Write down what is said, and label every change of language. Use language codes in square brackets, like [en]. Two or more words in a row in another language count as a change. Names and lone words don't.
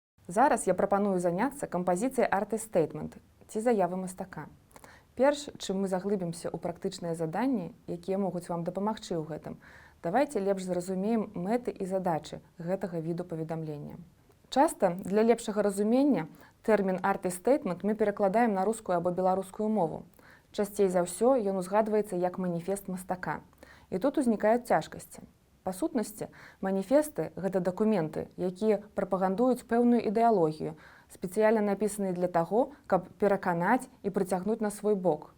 [be] Зараз я прапаную заняцца кампазіцыяй [en] artist statement [be] ці заявы мастака. Перш, чым мы заглыбімся ў практычныя заданні, якія могуць вам дапамагчы ў гэтым, давайце лепш зразумеем мэты і задачы гэтага віду паведамлення. Часта для лепшага разумення тэрмін [en] artist statement [be] мы перакладаем на рускую або беларускую мову. Часцей за ўсё ён узгадваецца як маніфест мастака. І тут узнікаюць цяжкасці. Па сутнасці, маніфесты – гэта дакументы, якія прапагандуюць пэўную ідэалогію, спецыяльна напісаныя для таго, каб пераканаць і прыцягнуць на свой бок.